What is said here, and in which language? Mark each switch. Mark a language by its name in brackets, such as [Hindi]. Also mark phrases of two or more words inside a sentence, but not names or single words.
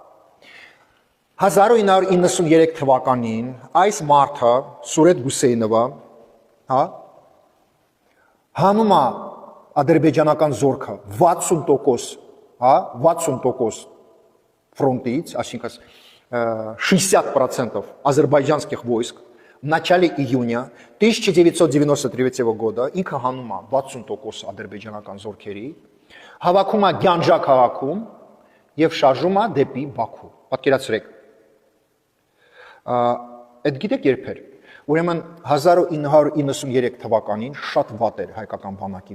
[Armenian] 1993 թվականին այս մարդը Սուրետ Գուսեյնովը, հանում է ադրբեջանական զորքը 60%, 60% фронтից, այսինքն 60% [Russian] азербайджанских войск в начале июня 1993 года [Armenian] ինքը հանում է 60% ադրբեջանական զորքերի, հավաքում է Գյանջա քաղաքում եւ շարժում է դեպի Բաքու։ Պատկերացրեք։ Այդ գիտեք երբ էր, Ուրեմն 1993 թվականին շատ վատ էր հայկական բանակի